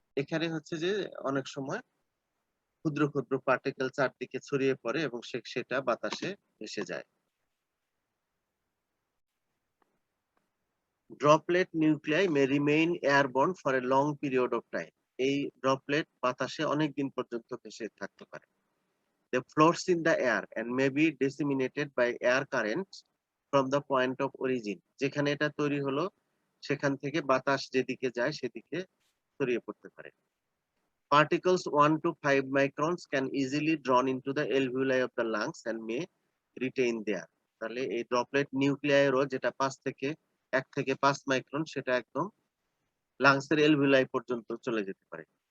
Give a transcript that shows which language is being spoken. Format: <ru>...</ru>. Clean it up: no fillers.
<bn>এখানে হচ্ছে যে অনেক সময় ক্ষুদ্র ক্ষুদ্র পার্টিকেল চারদিকে ছড়িয়ে পড়ে এবং সেটা বাতাসে ভেসে যায়।</bn> <en>Droplet nuclei may remain airborne for a long period of time.</en> <bn>এই ড্রপলেট বাতাসে অনেক দিন পর্যন্ত ভেসে থাকতে পারে।</bn> <en>They floats in the air and may be disseminated by air currents from the point of origin.</en> <bn>যেখানে এটা তৈরি হলো সেখান থেকে বাতাস যেদিকে যায় সেদিকে ছড়িয়ে পড়তে পারে।</bn> <en>Particles 1 to 5 microns can easily drawn into the alveoli of the lungs and may retain there.</en> <bn>তাহলে এই ড্রপলেট নিউক্লিয়াইরও যেটা 1 থেকে 5 মাইক্রন, সেটা একদম লাংসের এলভিউলাই পর্যন্ত চলে যেতে পারে।</bn>